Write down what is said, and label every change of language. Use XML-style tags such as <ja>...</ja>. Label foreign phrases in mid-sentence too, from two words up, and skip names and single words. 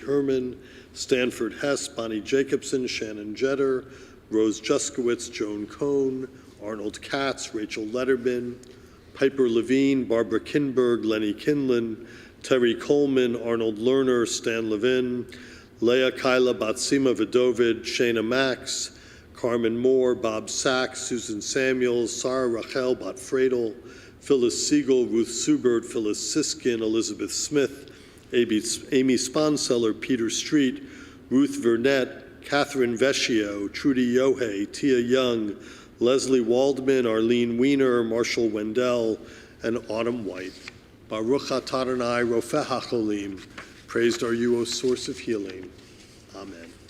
<en>Herman, Stanford Hess, Bonnie Jacobson, Shannon Jetter, Rose Juskowitz, Joan Cohn, Arnold Katz, Rachel Letterman, Piper Levine, Barbara Kinberg, Lenny Kinlan, Terry Coleman, Arnold Lerner, Stan Levin, Leah Kyla Batsima Vidovid, Shayna Max, Carmen Moore, Bob Sachs, Susan Samuels, Sarah Rachel Botfredel, Phyllis Siegel, Ruth Subert, Phyllis Siskin, Elizabeth Smith, Amy Sponseller, Peter Street, Ruth Vernette, Catherine Vecchio, Trudy Yohe, Tia Young, Leslie Waldman, Arlene Weiner, Marshall Wendell, and Autumn White.</en> <he>ברוך אתה אדני רופא החולים.</he> <en>Praised are you, O source of healing. Amen.</en>